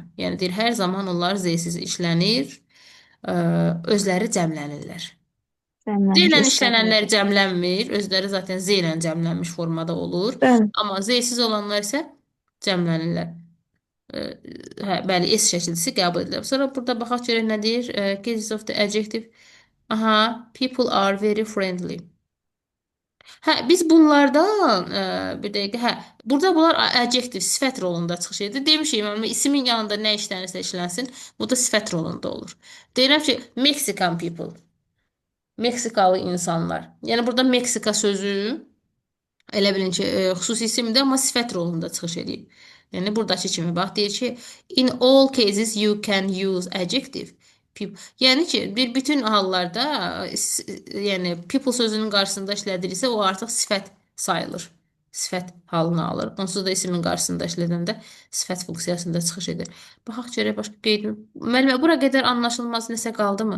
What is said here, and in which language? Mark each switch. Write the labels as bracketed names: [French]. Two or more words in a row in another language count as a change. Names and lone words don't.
[Azerbaijani] Yəni deyir, hər zaman onlar Z-siz işlənir, ə, özləri cəmlənirlər. Z Cəmlənir, ilə esləri. işlənənlər cəmlənmir, özləri zaten Z ilə cəmlənmiş formada olur. Bəli. Amma Z-siz olanlar isə cəmlənirlər. Ə, Hə, bəli, S şəkilsi qəbul edilir. Sonra burada baxaq görək nə deyir? [English] Cases of the adjective. Aha, people are very friendly. [Azerbaijani] Hə, biz bunlardan bir dəqiqə, hə, burada bunlar adjektiv, sifət rolunda çıxış edir. Demişik, yəni ismin yanında nə işlənirsə işlənsin, bu da sifət rolunda olur. Deyirəm ki, [English] Mexican people, [Azerbaijani] Meksikalı insanlar. Yəni burada Meksika sözü elə bilin ki, xüsusi isimdir, amma sifət rolunda çıxış edir. Yəni buradakı kimi bax deyir ki, [English] in all cases you can use adjective. [Azerbaijani] Yəni ki, bir bütün hallarda yəni people sözünün qarşısında işlədirsə, o artıq sifət sayılır. Sifət halını alır. Onsuz da ismin qarşısında işlədəndə sifət funksiyasında çıxış edir. Baxaq görək başqa qeyd. Müəllimə, bura qədər anlaşılmaz nəsə qaldımı?